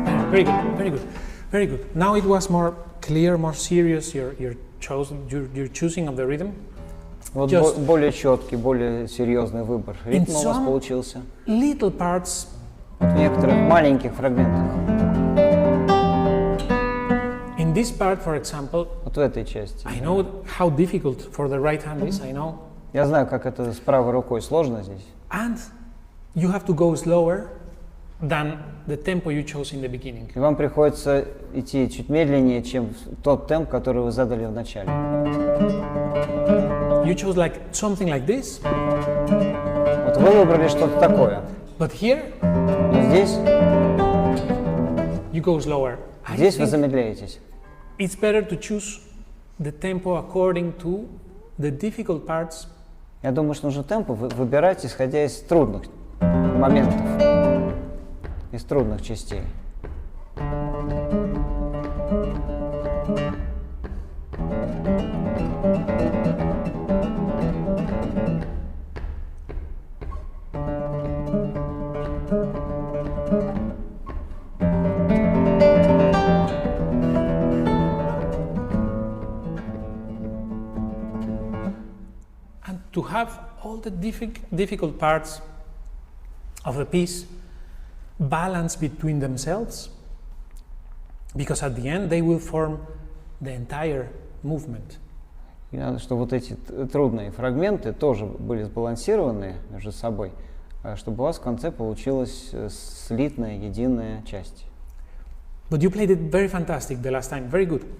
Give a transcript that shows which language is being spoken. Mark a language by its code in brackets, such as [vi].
[en] Very good, very good, very good. Now it was more clear, more serious, your choosing of the rhythm. [ru] Вот более четкий, более серьезный выбор. Ритм у вас получился. [en] Little parts. [ru] В некоторых маленьких фрагментах. [en] In this part, for example, [ru] вот в этой части. [en] I know how difficult for the right hand is, I know. [ru] Я знаю, как это с правой рукой сложно здесь. [en] And you have to go slower than the tempo you chose in the beginning. [ru] И вам приходится идти чуть медленнее, чем тот темп, который вы задали в начале. [en] You chose something like this. [ru] Вот вы выбрали что-то такое. [en] But here, [ru] но здесь, [en] you go slower. [ru] Здесь вы замедляетесь. [en] It's better to choose the tempo according to the difficult parts. [ru] Я думаю, что нужно темпо выбирать, исходя из трудных моментов, из трудных частей. [en] To have all the difficult parts of the piece balance between themselves, because at the end they will form the entire movement. [ru] И надо, чтобы вот эти трудные фрагменты тоже были сбалансированы между собой, чтобы у вас в конце получилась слитная, единая часть. [en] But you played it very fantastic the last time, very good.